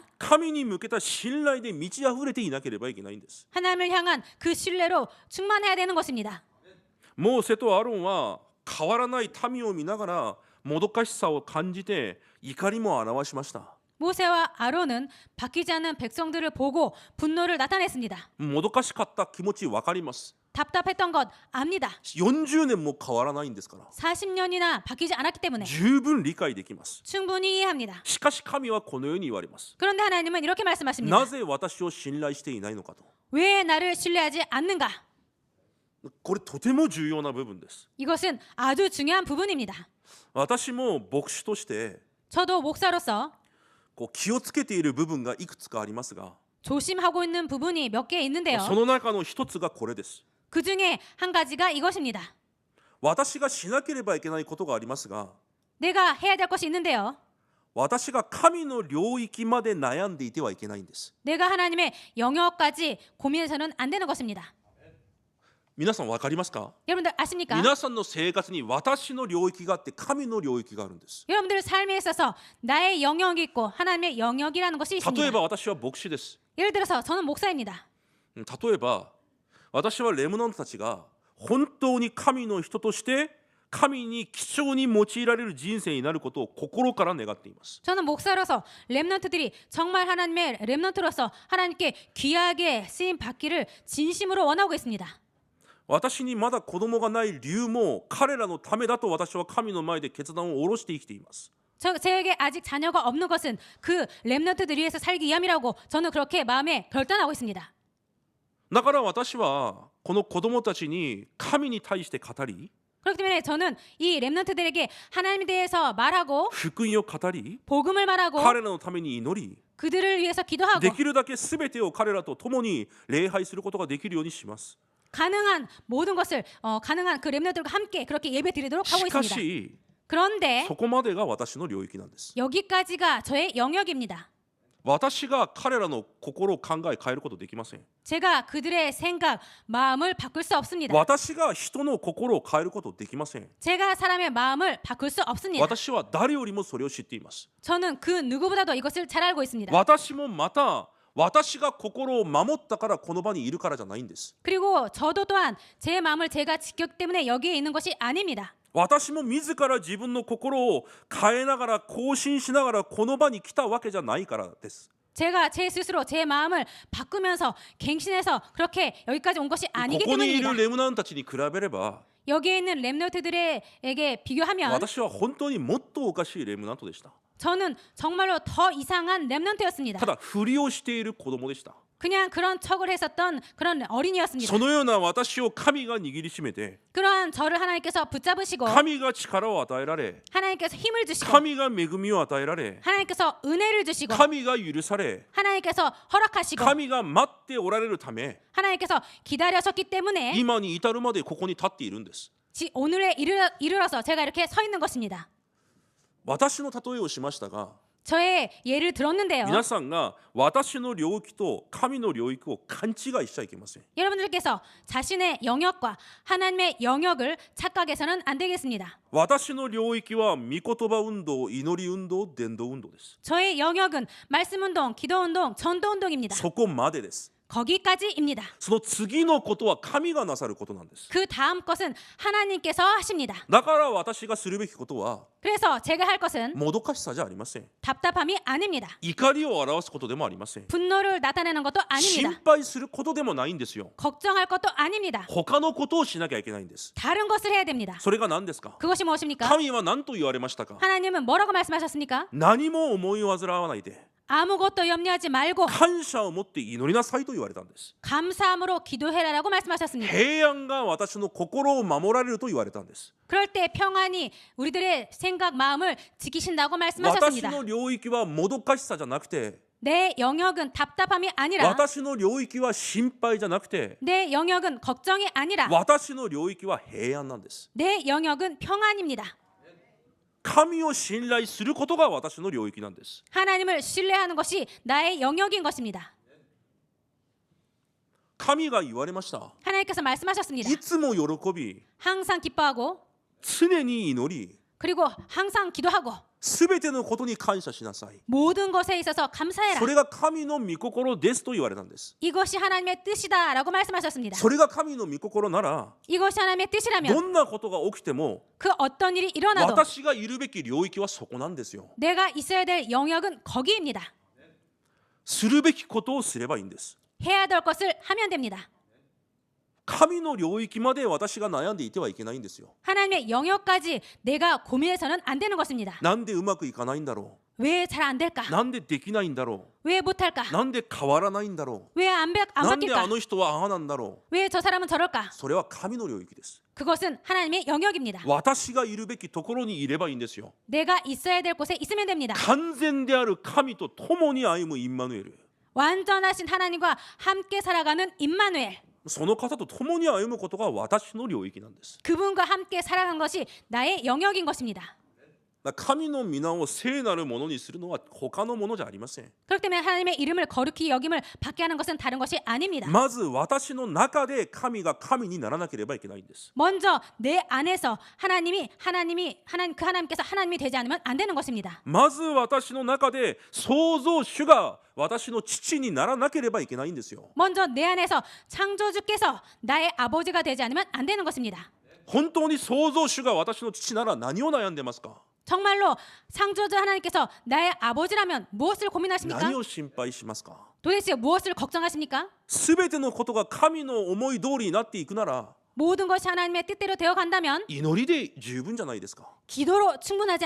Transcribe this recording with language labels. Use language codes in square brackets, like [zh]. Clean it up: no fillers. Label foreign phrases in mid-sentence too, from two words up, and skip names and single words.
[ja] 神に向けた信頼で満ち溢れていなければいけないんです。 [ko] 하나님을 향한 그 신뢰로 충만해야 되는 것입니다. [ja] モーセとアロンは変わらない民を見ながらもどかしさを感じて怒りも表しました。 [ko] 모세와 아론은 바뀌지 않는 백성들을 보고 분노를 나타냈습니다. [ja] もどかしかった気持ちわかります。 [ko] 답답했던 것 압니다. [ja] 40 年も変わらないんですから [ko] 40년이나 바뀌지 않았기 때문에 [ja] 十分理解できます。 [ko] 충분히 이해합니다. [ja] しかし神はこのように言われます。 [ko] 그런데 하나님은 이렇게 말씀하십니다. [ja] なぜ私を信頼していないのかと。 [ko] 왜 나를 신뢰하지 않는가? [ja] これとても重要な部分です。 [ko] 이것은 아주 중요한 부분입니다. [ja] 私も牧師として [ko] 저도 목사로서 [ja] 気をつけている部分がいくつかありますが [ko] 조심하고 있는 부분이 몇 개 있는데요. [ja] その中の一つがこれです。 [ko] 그 중에 한 가지가 이것입니다. [ja] 私がしなければいけないことがありますが [ko] 내가 해야 될 것이 있는데요. [ja] 私が神の領域まで悩んでいてはいけないんです。 [ko] 내가 하나님의 영역까지 고민해서는 안 되는 것입니다. [ja] 皆さんわかりますか？ [ko] 여러분들 아십니까? [ja] 皆さんの生活に私の領域があって神の領域があるんです。 [ko] 여러분들 삶에 있어서 나의 영역이 있고 하나님의 영역이라는 것이 [ja] 例 [ko] 있습니다. [ja] えば私は牧師です。 [ko] 예를 들어서 저는 목사입니다. [ja] 例えば私はレムナントたちが本当に神の人として神に貴重に用いられる人生になることを心から願っています。 [ko] 저는 목사로서 렘넌트들이 정말 하나님의 렘넌트로서 하나님께 귀하게 쓰임 받기를 진심으로 원하고 있습니다. [ja] 私にまだ子供がない理由も彼らのためだと私は神の前で決断を下ろして生きています。 [ko] 제에게 아직 자녀가 없는 것은 그 렘넌트들 위해서 살기 위함이라고 저는 그렇게 마음에 결단하고 있습니다. [ja] だから私はこの子供たちに神に対して語り [ko] 그렇기 때문에 저는 이 렘넌트들에게 하나님에 대해서 말하고 [ja] 福音を語り [ko] 복음을 말하고 [ja] 彼らのために祈り [ko] 그들을 위해서 기도하고 [ja] できるだけ全てを彼らと共に礼拝することができるようにします。 [ko] 가능한 모든 것을 가능한 그 렘넌트들과 함께 그렇게 예배드리도록 하고 [ja] しか [ko] 있습니다. [ja] し [ko] 그런데 [ja] そこまでが私の領域なんです。 [ko] 여기까지가 저의 영역입니다. [ja] 私が彼らの心考え変えることできません。 [ko] 제가 그들의 생각, 마음을 바꿀 수 없습니다. [ja] 私が人の心を変えることできません。 [ko] 제가 사람의 마음을 바꿀 수 없습니다. [ja] 私は誰よりもそれを知っています。 [ko] 저는 그 누구보다도 이것을 잘 알고 있습니다. [ja] 私もまた私が心を守ったからこの場にいるからじゃないんです。 [ko] 그리고 저도 또한 제 마음을 제가 지켰기 때문에 여기에 있는 것이 아닙니다. [ja] 私も自ら自分の心を変えながら更新しながらこの場に来たわけじゃないからです。 [ko] 제가 제 스스로 제 마음을 바꾸면서 갱신해서 그렇게 여기까지 온 것이 [ja] こ [ko] 아니기 [ja] こにい [ko] 때문입니다. [ja] るレムナントたちに比べれば [ko] 여기에 있는 렘넌트들에게 비교하면 [ja] 私は本当にもっとおかしいレムナントでした。 [ko] 저는 정말로 더 이상한 렘넌트였습니다. [ja] ただふりをしている子供でした。 [ko] 그냥 그런 척을 했었던 그런 어린이였습니다. [ja] そのような私を神が握りしめて [ko] 그러한 저를 하나님께서 붙잡으시고 [ja] 神が力を与えられ [ko] 하나님께서 힘을 주시고 [ja] 神が恵みを与えられ [ko] 하나님께서 은혜를 주시고 [ja] 神が許され [ko] 하나님께서 허락하시고 [ja] 神が待っておられるため [ko] 하나님께서 기다려셨기 때문에 [ja] 今に至るまでここに立っているんです。 [ko] 오늘에 이르러서 제가 이렇게 서 있는 것입니다. [ja] 私の例えをしましたが [ko] 저의 예를 들었는데요. [ja] 皆さんが私の領域と神の領域を勘違いしちゃいけません。 [ko] 여러분들께서 자신의 영역과 하나님의 영역을 착각해서는 안 되겠습니다. [ja] 私の領域は御言葉運動、祈り運動、伝道運動です。 [ko] 저의 영역은 말씀 운동, 기도 운동, 전도 운동입니다. [ja] そこまでです。 [ko] 거기까지입니다. [ja] その次のことは神がなさることなんです。 [ko] 그 다음 것은 하나님께서 하십니다. [ja] だから私がするべきことは [ko] 그래서 제가 할 것은 [ja] もどかしさじゃありません。 [ko] 답답함이 아닙니다. [ja] 怒りを表すことでもありません。 [ko] 분노를 나타내는 것도 [ja] 心 [ko] 아닙니다. [ja] 配することでもないんですよ。 [ko] 걱정할 것도 아닙니다. [ja] 他のことをしなきゃいけないんです。 [ko] 다른 것을 해야 됩니다. [ja] それが何ですか？ [ko] 그것이 무엇입니까? [ja] 神は何と言われましたか？ [ko] 하나님은 뭐라고 말씀하셨습니까? [ja] 何も思い煩わないで [ko] 아무것도 염려하지 말고 [ja] 感謝を持って祈りなさいと言われたんです。 [ko] 감사함으로 기도해라라고 말씀하셨습니다. [ja] 平安が私の心を守られると言われたんです。 [ko] 그럴 때 평안이 우리들의 생각 마음을 지키신다고 [ja] 私 [ko] 말씀하셨습니다. [ja] の領域はもどかしさじゃなくて [ko] 내 영역은 답답함이 아니라 [ja] 私の領域は心配じゃなくて [ko] 내 영역은 걱정이 아니라 [ja] 私の領域は平安なんです。 [ko] 내 영역은 평안입니다. [ja] 神を信頼することが私の領域なんです。 [ko] 하나님을 신뢰하는 것이 나의 영역인 것입니다. [ja] 神が言われました。 [ko] 하나님께서 말씀하셨습니다. [ja] いつも喜び [ko] 항상 기뻐하고 [ja] 常に祈り [ko] 그리고 항상 기도하고 [ja] すべてのことに感謝しなさい。 [ko] 모든 것에 있어서 감사해라. [ja] それが神の御心ですと言われたんです。 [ko] 이것이 하나님의 뜻이다라고 말씀하셨습니다. [ja] それが神の御心なら [ko] 이것이 하나님의 [ja] ど [ko] 뜻이라면 [ja] んなことが起きても [ko] 그 어떤 일이 일어나도 [ja] 私がいるべき領域はそこなんですよ。 [ko] 내가 있어야 될 영역은 거기입니다. [ja] するべきことをすればいいんです。 [ko] 해야 될 것을 하면 됩니다. [ja] 神の領域まで私が悩んでいてはいけないんですよ。 [ko] 하나님의 영역까지 내가 고민해서는 안 되는 것입니다. [ja] なんでうまくいかないんだろ [ko] 왜 잘 안 될까? [ja] う。なんでできないんだろ [ko] 왜 못할까? [ja] う。なんで変わらないんだろ [ko] 왜 안 [ja] う。なんで [ko] 바뀔까? [ja] あの人はああなんだろ [ko] 왜 저 사람은 저럴까? [ja] う。それは神の領域です。 [ko] 그것은 하나님의 영역입니다. [ja] 私がいるべきところにいればいいんですよ。 [ko] 내가 있어야 될 곳에 있으면 됩니다. [ja] 完全である神と共に歩むインマヌエル。 [ko] 완전하신 하나님과 함께 살아가는 임마누엘. [ja] その方と共に歩むことが私の領域なんです。 [ko] 그분과 함께 살아가는 것이 나의 영역인 것입니다. [ja] 神の皆を聖なるものにするのは他のものじゃありません。 [ko] 그렇기 때문에 하나님의 이름을 거룩히 여김을 받게 하는 것은 다른 것이 아닙니다. [ja] まず私の中で神が神にならなければいけないんです。 [ko] 먼저 내 안에서 그 하나님께서 하나님이 되지 않으면 안 되는 것입니다. [ja] まず私の中で創造主が私の父にならなければいけないんですよ。 [ko] 먼저 내 안에서 창조주께서 나의 아버지가 되지 않으면 안 되는 것입니다. [ja] 本当に創造主が私の父なら何を悩んでますか？ [ko] 정말로 창조주 하나님께서 나의 아버지라면 무엇을 고민하십니까? [ja] 何を心配しますか？ [ko] 도대체 무엇을 걱정하십니까? [ja] すべてのことが神の思い通りになっていくなら [ko] 모든 것이 하나님의 뜻대로 되어 간다면 [ja] 祈りで十分じゃないですか。 [ko] 기도로 충분하지